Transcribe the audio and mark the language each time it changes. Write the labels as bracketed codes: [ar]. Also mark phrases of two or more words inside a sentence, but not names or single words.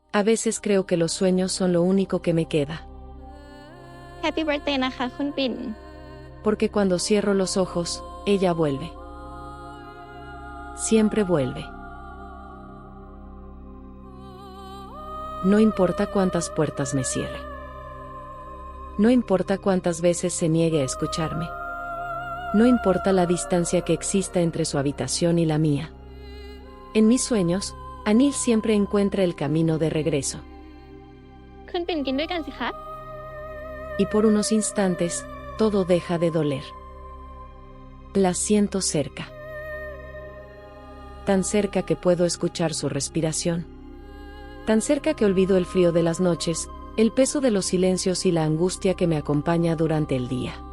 [es] A veces creo que los sueños son lo único que me queda. [en] Happy birthday [th] นะคะ คุณปิ่น [es] Porque cuando cierro los ojos, ella vuelve. Siempre vuelve. No importa cuántas puertas me cierre. No importa cuántas veces se niegue a escucharme. No importa la distancia que exista entre su habitación y la mía. En mis sueños, Anil siempre encuentra el camino de regreso. [th] คุณปิ่นกินด้วยกันสิคะ [es] Y por unos instantes, todo deja de doler. La siento cerca. Tan cerca que puedo escuchar su respiración. Tan cerca que olvido el frío de las noches, el peso de los silencios y la angustia que me acompaña durante el día.